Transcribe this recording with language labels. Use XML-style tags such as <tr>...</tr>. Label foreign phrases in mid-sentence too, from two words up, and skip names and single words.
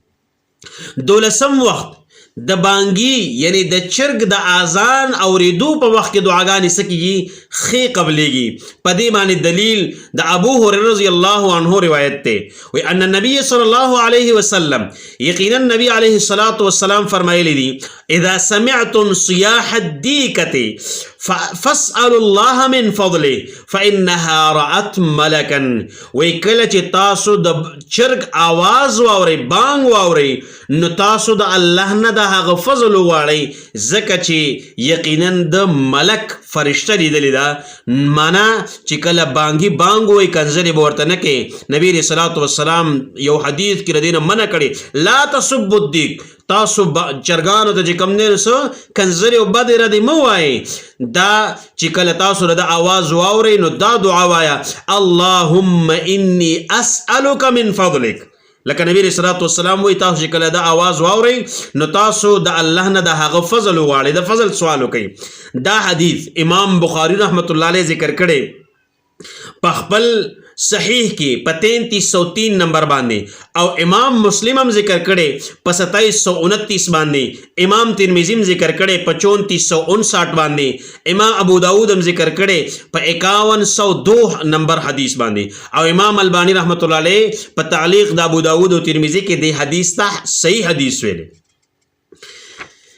<ps>دولسم وخت د بانګي یعنی د چرګ د اذان اوریدو په وخت کې دعاګانې څه کېږي؟ ښې قبلیږي. په دې باندې دلیل د ابو هريره</ps> <ar>رضی الله عنه</ar> <ps>روایت دی، وی</ps> <ar>ان النبي صلی الله علیه وسلم،</ar> <ps>یقینا نبی</ps> <ar>علیه الصلاۃ والسلام</ar> <ps>فرمایلی دي</ps> <ar>اذا سمعتم صياح الديكة فاسألوا الله من فضله فإنها رأت ملكا.</ar> <ps>وی کله چې تاسو د چرګ आवाज واورئ، بانګ واورئ، نو تاسو د الله نه د هغه فضل وغواړئ، ځکه چې یقینا د ملک فرشته لیدلې ده. معنا چې کله بانګي بانګ وایي کنځلې به ورته نه کوي. نبی</ps> <ar>علیه الصلاۃ والسلام</ar> <ps>یو حدیث کې د دې نه منع کړي،</ps> <ar>لا تسبوا الدیک،</ar> <ps>تاسو چرګانو ته چې کوم دی څه کنځلې او بدې ردې مه وایئ. دا چې کله تاسو د آواز واورئ نو دا دعا وایه،</ps> <ar>اللهم انی اسألک من فضلک.</ar> <ps>لکه نبی</ps> <ar>علیہ الصلوۃ والسلام</ar> <ps>وایي تاسو چې کله د آواز واورئ نو تاسو د الله نه د هغه فضل وغواړئ، د فضل سوال وکړئ. دا حدیث امام بخاری</ps> <ar>رحمت الله علیه</ar> <ps>ذکر کړی په خپل صحیح کې په 3303 نمبر باندې، او امام مسلم هم ذکر کړي په 2729 باندې، امام ترمذی هم ذکر کړي په 3459 باندې، امام ابو داود هم ذکر کړي په 5102 نمبر حدیث باندې، او امام البانی</ps> <ar>رحمت الله علیه</ar> <ps>په تعلیق د ابو داود او ترمذی کې د حدیث ته صحیح حدیث ویلي.</ps>